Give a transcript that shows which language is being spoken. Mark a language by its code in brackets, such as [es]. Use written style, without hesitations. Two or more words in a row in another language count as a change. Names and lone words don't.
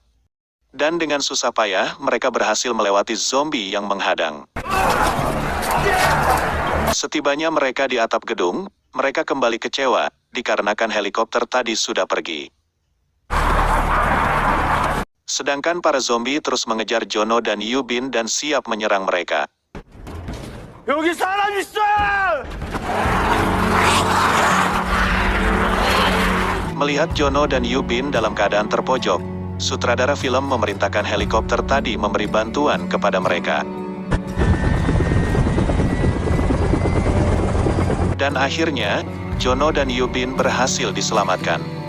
[id] Dan dengan susah payah, mereka berhasil melewati zombie yang menghadang. Setibanya mereka di atap gedung, mereka kembali kecewa, dikarenakan helikopter tadi sudah pergi. Sedangkan para zombie terus mengejar Jono dan Yubin dan siap menyerang mereka. [ko] 여기 사람 있어! [id] Melihat Jono dan Yubin dalam keadaan terpojok, sutradara film memerintahkan helikopter tadi memberi bantuan kepada mereka. Dan akhirnya, Jono dan Yubin berhasil diselamatkan.